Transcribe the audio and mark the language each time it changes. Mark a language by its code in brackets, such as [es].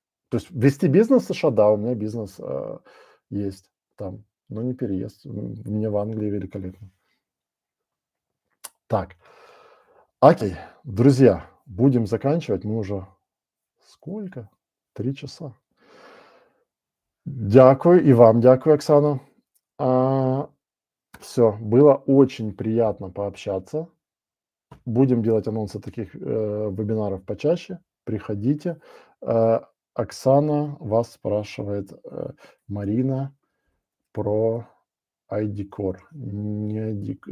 [ru] То есть вести бизнес в США, да, у меня бизнес есть там, но не переезд. Мне в Англии великолепно. Так, окей, друзья, будем заканчивать. Мы уже сколько? 3 часа. [uk] Дякую, и вам дякую, Оксана. [ru] Все, было очень приятно пообщаться. Будем делать анонсы таких вебинаров почаще. Приходите. Оксана вас спрашивает, Марина, про ID-Core.